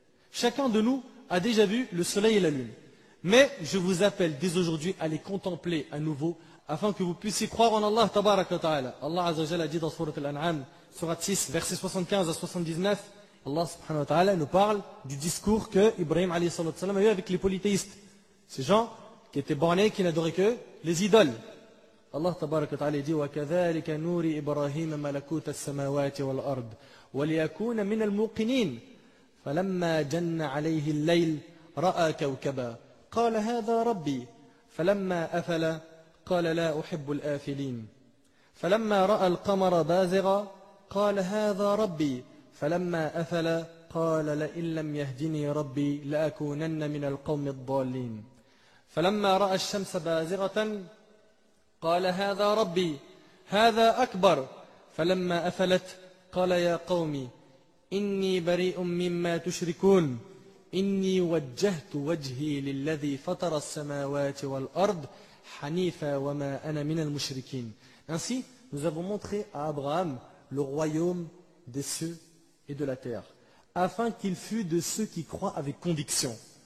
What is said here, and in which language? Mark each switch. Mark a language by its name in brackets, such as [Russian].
[French] Chacun de nous a déjà vu le soleil et la lune. Mais je vous appelle dès aujourd'hui à les contempler à nouveau afin que vous puissiez croire en Allah tabaraka wa ta'ala. Allah azza wa jalla a dit dans Surat Al-An'am, Surat 6, versets 75 à 79, Allah subhanahu wa ta'ala nous parle du discours que Ibrahim alayhi salam a eu avec les polythéistes. Ces gens qui étaient bornés, qui n'adoraient que les idoles. [Arabic] Allah tabaraka wa ta'ala dit وَكَذَلِكَ نُورِ إِبْرَاهِيمَ مَلَكُوتَ السَّمَاوَاتِ وَالْأَرْضِ وَلِيَكُونَ مِنَ الْمُوقِنِينَ فَلَمَّا جَنَّ عَلَيْهِ اللَّيْلِ رَأَى كَوْكَبًا قَالَ هَذَا رَبِّي فَلَمَّا أَفَلَ قَالَ لَا أُحِبُّ الْآفِلِينَ فَلَمَّا رَأَى الْقَمَرَ بَازِغًا قَالَ هَذَا رَبِّي فَلَمَّا أَفَلَ قَالَ لَئِن لَّمْ يَهْدِنِي رَبِّي لَأَكُونَنَّ مِنَ الْقَوْمِ الضَّالِّينَ فَلَمَّا رَأَى الشَّمْسَ بَازِغَةً قال هذا ربي هذا أكبر فلما أفلت قال يا قوم إني بريء مما تشركون إني وجهت وجهي للذي فطر السماوات والأرض حنيفا وما أنا من المشركين. [French] Ainsi, nous avons montré à Abraham le royaume des cieux et de la terre, afin qu'il fût de ceux qui croient avec conviction.